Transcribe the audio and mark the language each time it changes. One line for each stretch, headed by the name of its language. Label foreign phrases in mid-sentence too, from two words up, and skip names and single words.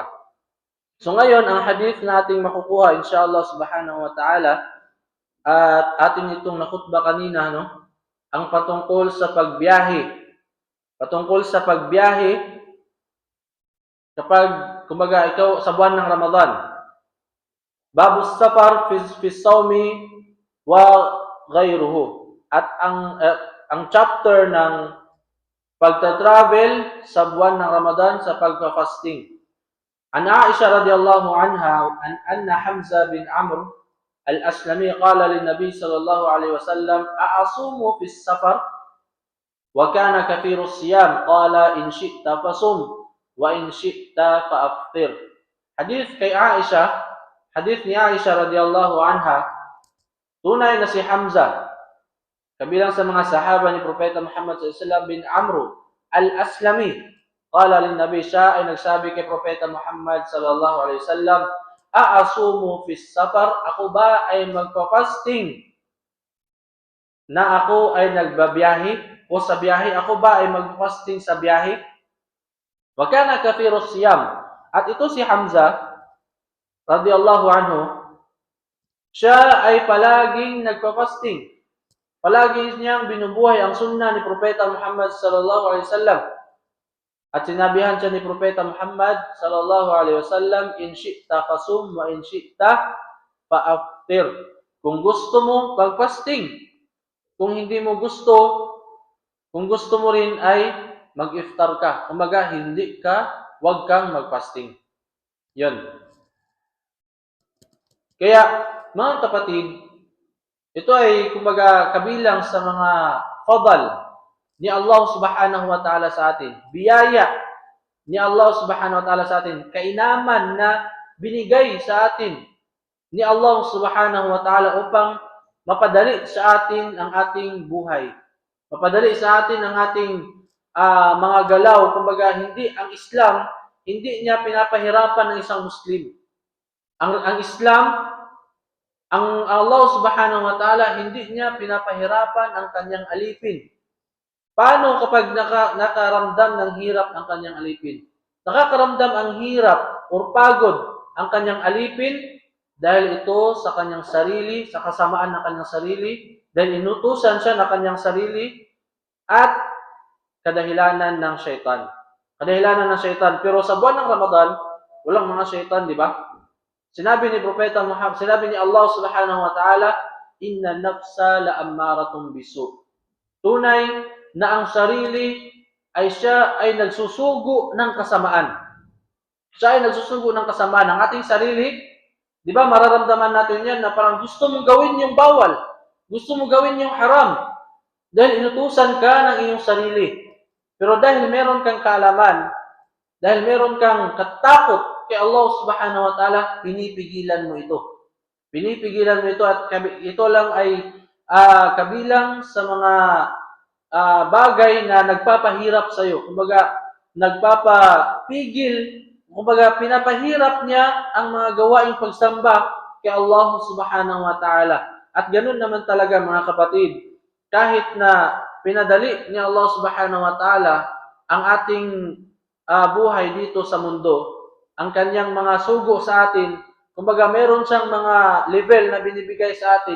Filipino: So ngayon, ang hadith na ating makukuha,
Arabic: إن شاء الله سبحانه وتعالى,
Filipino: at ating itong nakutba kanina, no? Ang patungkol sa pagbiyahe. Patungkol sa pagbiyahe, kapag, kumbaga, ito sa buwan ng Ramadan.
Arabic: باب السفر في الصوم وغيره.
Filipino: At ang chapter ng pagta-travel sa buwan ng Ramadan sa pagpa-fasting.
Arabic: عن عائشة رضي الله عنها أن حمزة بن عمرو الأسلمي قال للنبي صلى الله عليه وسلم أأصوم في السفر وكان كثير الصيام قال إن شئت فصم وإن شئت فأفطر.
Filipino: Hadith ni Aisha
Arabic: رضي الله عنها,
Filipino: tunay na si Hamza, kabilang sa mga sahaba ni Propeta Muhammad
Arabic: صلى الله عليه وسلم,
Filipino: bin Amr al-Aslami,
Arabic: قال للنبي,
Filipino: siya ay nagsabi kay Propeta Muhammad
Arabic: صلى الله عليه وسلم, أأصوم في سفر,
Filipino: ako ba ay magpa-fasting na ako ay nagbabiyahe o sa biyahe, ako ba ay mag-fasting sa biyahe?
Arabic: وكان كثير صيام,
Filipino: at ito si Hamza
Arabic: رضي الله عنه,
Filipino: siya ay palaging nagpa-fasting. Palagi niyang binubuhay ang sunnah ni Propeta Muhammad
Arabic: صلى الله عليه وسلم.
Filipino: At sinabihan siya ni Propeta Muhammad
Arabic: صلى الله عليه وسلم إن شئت فصم وإن شئت فأفطر.
Filipino: Kung gusto mo, mag-fasting. Kung gusto mo rin ay mag-iftar ka. Kumbaga, wag kang mag-fasting. Yun. Kaya, mga kapatid, ito ay, kumbaga, kabilang sa mga fadal ni Allah
Arabic: سبحانه وتعالى
Filipino: sa atin. Biyaya ni Allah
Arabic: سبحانه وتعالى
Filipino: sa atin. Kainaman na binigay sa atin ni Allah
Arabic: سبحانه وتعالى
Filipino: upang mapadali sa atin ang ating buhay. Mapadali sa atin ang ating mga galaw. Kumbaga, ang Islam, hindi niya pinapahirapan ng isang Muslim. Ang Islam, ang Allah
Arabic: سبحانه وتعالى,
Filipino: hindi niya pinapahirapan ang kanyang alipin. Paano kapag nakaramdam ng hirap ang kanyang alipin? Nakakaramdam ang hirap o pagod ang kanyang alipin dahil ito sa kanyang sarili, sa kasamaan ng kanyang sarili, dahil inutusan siya ng kanyang sarili, at kadahilanan ng syaitan. Pero sa buwan ng Ramadan, walang mga syaitan, di ba? Sinabi ni Propeta Muhammad, sinabi ni Allah
Arabic: سبحانه وتعالى, إن النفس لأمارة بالسوء.
Filipino: Tunay na ang sarili siya ay nagsusugo ng kasamaan. Ang ating sarili, di ba, mararamdaman natin yan na parang gusto mong gawin yung bawal, gusto mong gawin yung haram, dahil inutusan ka ng iyong sarili. Pero dahil meron kang kaalaman, dahil meron kang katakot kay Allah
Arabic: سبحانه وتعالى,
Filipino: pinipigilan mo ito. At ito lang ay kabilang sa mga bagay na nagpapahirap sa iyo. Kumbaga, pinapahirap niya ang mga gawaing pagsamba kay Allah
Arabic: سبحانه وتعالى.
Filipino: At ganun naman talaga, mga kapatid, kahit na pinadali ni Allah
Arabic: سبحانه وتعالى
Filipino: ang ating buhay dito sa mundo, ang kanyang mga sugo sa atin. Kumbaga, meron siyang mga level na binibigay sa atin.